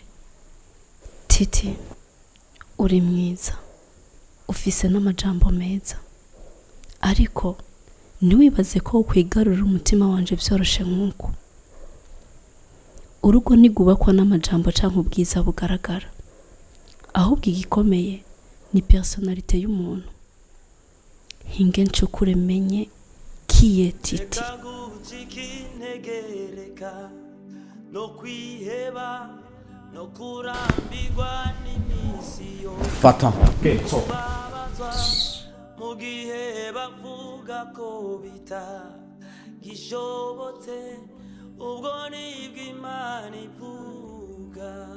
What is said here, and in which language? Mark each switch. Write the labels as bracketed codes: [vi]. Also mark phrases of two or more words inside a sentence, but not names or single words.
[rn] Titi, uri mwiza, ufise n'amajambo meza, ariko ntiwibaze ko ukwigarurira umutima wanje byoroshe nk'uko. Urugo ntigubakwa n'amajambo canke ubwiza bugaragara, ahubwo igikomeye ni personalite y'umuntu. Hinge ncukure menye kiye Titi. fata so mugihe bavuga ko bitagishobotse ubwo nibwo Imana ivuga.